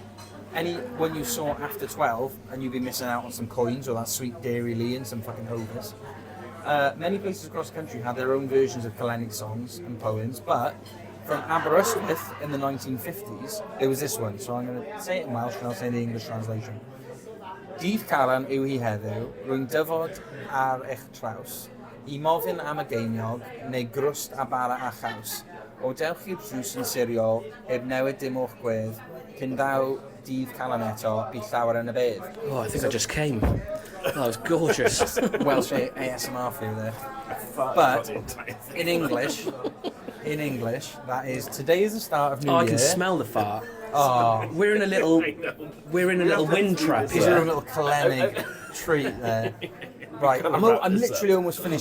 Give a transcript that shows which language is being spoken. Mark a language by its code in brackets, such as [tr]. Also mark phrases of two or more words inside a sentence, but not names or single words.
[en] When you saw after 12, and you'd be missing out on some coins or that sweet Dairy Lee and some fucking hovers. Many places across the country had their own versions of Calennig songs and poems, but from Aberystwyth in the 1950s, there was this one. So I'm going to say it in Welsh and I'll say the English translation. [cy] Dydd Calan yw hi heddiw, rwy'n dyfod ar eich traws, I mofyn am y geiniog, neu grwst a bara a chaws. O dewch i'r drws yn siriol, heb newid dim o'ch gwedd, cyn daw dydd Calan eto, bydd llawer yn y bedd. [en] Oh, I think I just came. That was gorgeous. Welsh ASMR for you there. But in English, in English, that is, today is the start of New Oh, Year. I can smell the fart. Oh, We're in a little wind trap he's in a here. little Kalenic treat there. Right, I'm literally almost finished.